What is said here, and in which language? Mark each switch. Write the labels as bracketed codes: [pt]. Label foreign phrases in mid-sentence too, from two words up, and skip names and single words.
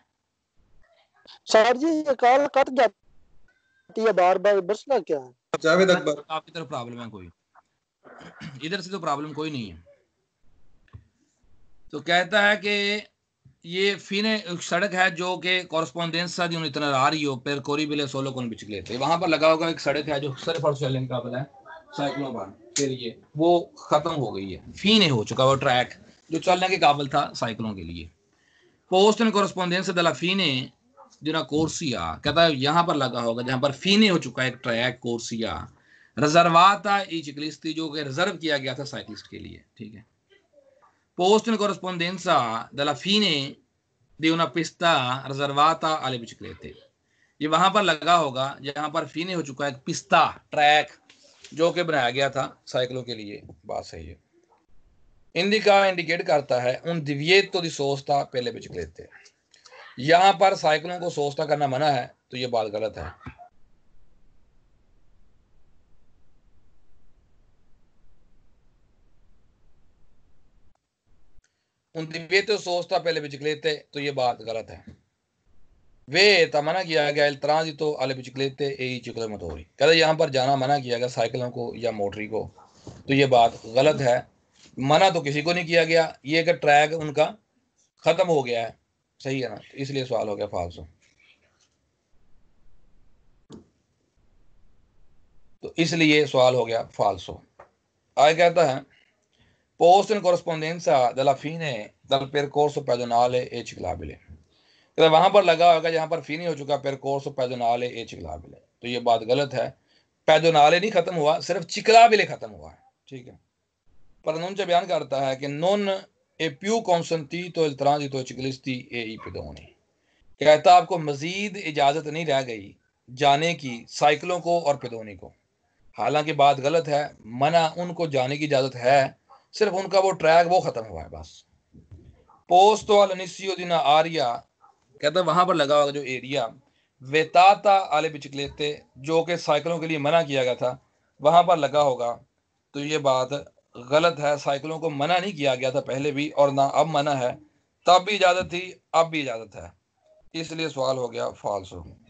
[hi] सर जी ये कॉल कट जाती है बार बार, मसला क्या है? जावेद अकबर, आपकी तरफ प्रॉब्लम है कोई? इधर से तो प्रॉब्लम कोई नहीं है। तो कहता है कि ये फीने सड़क है जो कि [it] corrispondenza di itinerario per corribile solo con biciclette। [hi] वहां पर लगा होगा एक सड़क है जो सिर्फ और चलने का काबिल है साइकिलों पर, फिर ये वो खत्म हो गई है, फीने हो चुका वो ट्रैक जो चलने के काबिल था साइकिलों के लिए। [it] posto in corrispondenza della fine di una corsia, [hi] कहता है यहाँ पर लगा होगा जहां पर फीने हो चुका है एक ट्रैक [it] corsia riservata ai ciclisti, [hi] जो कि रिजर्व किया गया था साइकिलिस्ट के लिए। ठीक है, [it] posto in corrispondenza della fine di una pista riservata alle biciclette, [hi] ये वहां पर लगा होगा जहां पर फीने हो चुका है एक पिस्ता ट्रैक जो कि बनाया गया था साइकिलों के लिए। बात सही है। इंडिका इंडिकेट करता है [it] un divieto di sosta per le biciclette, [hi] यहां पर साइकिलों को सोस्ता करना मना है, तो ये बात गलत है। [it] un divieto sosta per le biciclette, [hi] तो ये बात गलत है। [it] वे [hi] मना किया गया [it] il transito alle biciclette e i ciclomotori, [hi] कहते यहाँ पर जाना मना किया गया साइकिलों को या मोटरी को, तो ये बात गलत है। मना तो किसी को नहीं किया गया, ये कि ट्रैक उनका खत्म हो गया है, सही है ना, इसलिए सवाल हो गया फाल्सो। तो इसलिए सवाल हो गया फाल्सो। आगे कहता है [it] posto in corrispondenza della fine dal percorso pedonale e ciclabile, [hi] तो वहां पर लगा होगा जहां पर फीनी हो चुका [it] percorso pedonale e ciclabile, [hi] तो ये बात गलत है। पेडोनाले नहीं खत्म हुआ, सिर्फ चिकलाबिले खत्म हुआ है। ठीक है, प्रोनंच बयान करता है कि [it] non è più consentito il transito ciclisti e i pedoni, [hi] कहता आपको मजीद इजाजत नहीं रह गई जाने की साइकिलों को और पेदोनी को। हालांकि बात गलत है, मना उनको जाने की इजाजत है, सिर्फ उनका वो ट्रैक वो खत्म हुआ है बस। [it] posto all'inizio di una area, [hi] कहता वहां पर लगा हुआ जो एरिया [it] vietata alle biciclette [hi] जो कि साइकिलों के लिए मना किया गया था, वहां पर लगा होगा, तो ये बात गलत है। साइकिलों को मना नहीं किया गया था पहले भी, और ना अब मना है, तब भी इजाजत थी, अब भी इजाजत है, इसलिए सवाल हो गया फाल्सो।